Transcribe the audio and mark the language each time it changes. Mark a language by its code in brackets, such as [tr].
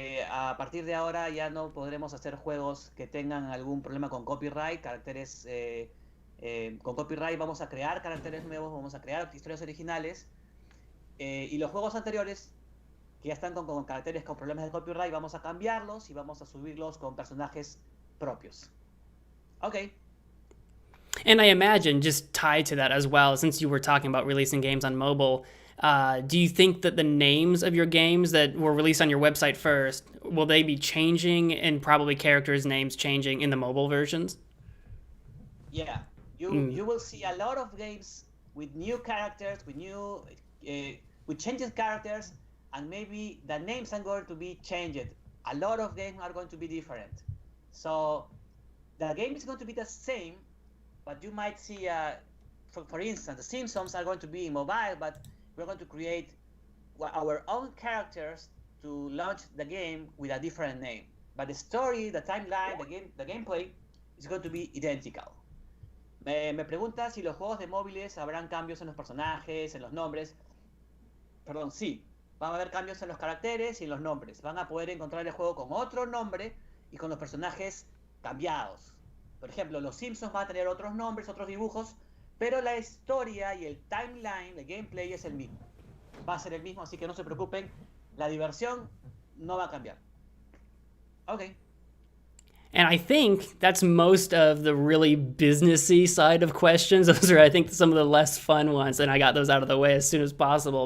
[es] A partir de ahora ya no podremos hacer juegos que tengan algún problema con copyright, caracteres con copyright. Vamos a crear caracteres nuevos, vamos a crear historias originales y los juegos anteriores que ya están con caracteres con problemas de copyright vamos a cambiarlos y vamos a subirlos con personajes propios. [en] Okay. And I imagine, just tied to that as well, since you were talking about releasing games on mobile, do you think that the names of your games that were released on your website first, will they be changing and probably characters' names changing in the mobile versions? Yeah, you will see a lot of games with new characters, with changed characters, and maybe the names are going to be changed. A lot of games are going to be different. So the game is going to be the same, but you might see, for instance, the Simpsons are going to be in mobile, but we're going to create our own characters to launch the game with a different name. But the story, the timeline, the gameplay is going to be identical. [es] Me pregunta si los juegos de móviles habrán cambios en los personajes, en los nombres. Perdón, sí. Van a haber cambios en los caracteres y en los nombres. Van a poder encontrar el juego con otro nombre y con los personajes cambiados. Por ejemplo, los Simpsons van a tener otros nombres, otros dibujos, pero la historia y el timeline, el gameplay es el mismo. Va a ser el mismo, así que no se preocupen. La diversión no va a cambiar. [en] Okay. And I think that's most of the really businessy side of questions. Those are, I think, some of the less fun ones, and I got those out of the way as soon as possible.